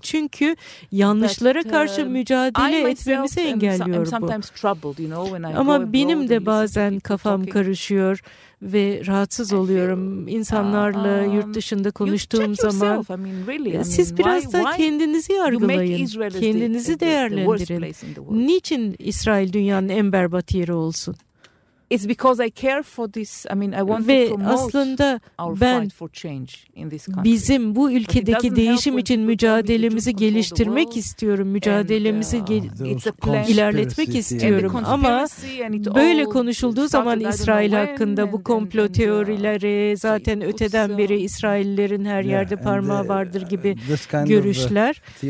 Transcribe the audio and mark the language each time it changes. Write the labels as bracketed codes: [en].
[tr] Çünkü yanlışlara karşı mücadele etmemizi engelliyor bu. Ama benim de bazen kafam karışıyor ve rahatsız oluyorum insanlarla yurt dışında konuştuğum zaman. Siz biraz da kendinizi yargılayın, kendinizi değerlendirin. Niçin İsrail dünyanın en berbat yeri olsun? [en] It's because I care for this. I mean, I want [tr] ve [en] to promote our fight for change in this country. [tr] Bizim bu ülkedeki değişim için mücadelemizi geliştirmek istiyorum, mücadelemizi ilerletmek istiyorum. Ama böyle konuşulduğu zaman İsrail hakkında bu komplo teorileri zaten öteden beri İsraillerin her yerde parmağı vardır gibi görüşler.